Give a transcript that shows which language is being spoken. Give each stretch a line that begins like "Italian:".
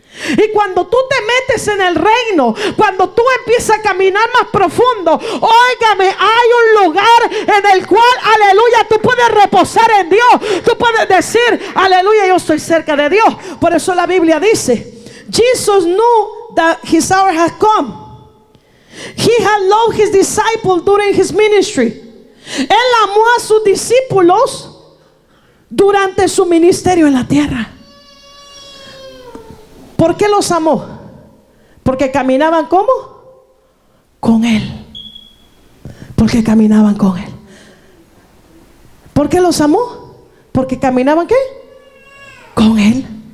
Spanish: Y cuando tú te metes en el reino, cuando tú empiezas a caminar más profundo, óigame, hay un lugar en el cual, aleluya, tú puedes reposar en Dios. Tú puedes decir: aleluya, yo estoy cerca de Dios. Por eso la Biblia dice:
English: Jesus knew that his hour had come. He had loved his disciples during his ministry.
Spanish: Él amó a sus discípulos durante su ministerio en la tierra. ¿Por qué los amó? Porque caminaban ¿cómo? Con Él. Porque caminaban con Él. ¿Por qué los amó? Porque caminaban ¿qué? Con Él.